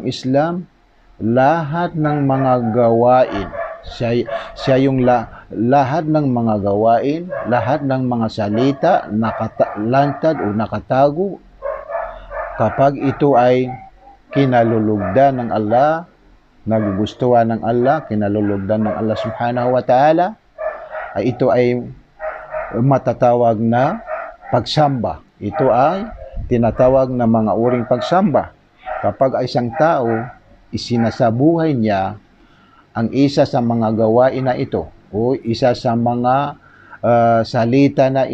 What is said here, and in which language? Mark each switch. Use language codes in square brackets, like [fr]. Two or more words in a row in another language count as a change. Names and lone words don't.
[tl] Islam, lahat ng mga gawain, siya yung lahat ng mga gawain, lahat ng mga salita nakalantad o nakatago, kapag ito ay kinalulugdan ng Allah, nagugustuhan ng Allah, kinalulugdan ng Allah [ar] سبحانه وتعالى, [tl] ay ito ay matatawag na pagsamba. Ito ay tinatawag na mga uring pagsamba. Kapag isang tao, isinasabuhay niya ang isa sa mga gawain na ito, o isa sa mga salita na